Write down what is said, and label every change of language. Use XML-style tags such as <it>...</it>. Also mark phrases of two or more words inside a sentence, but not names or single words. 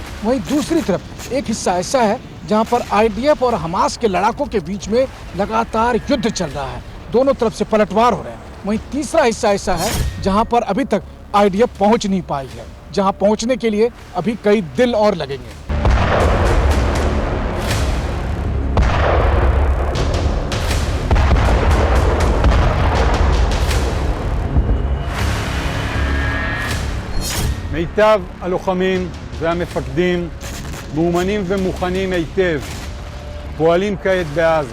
<hi>वहीं दूसरी तरफ एक हिस्सा ऐसा है जहां पर आईडीएफ और हमास के लड़ाकों के बीच में लगातार युद्ध चल रहा है, दोनों तरफ से पलटवार हो रहे हैं। वहीं तीसरा हिस्सा ऐसा है जहां पर अभी तक आईडीएफ पहुंच नहीं पाई है, जहां पहुंचने के लिए अभी कई दिन और लगेंगे।</hi> <he>מיטב הלוחמים והמפקדים מאומנים ומוכנים היטב, פועלים כעת בעזה.</he>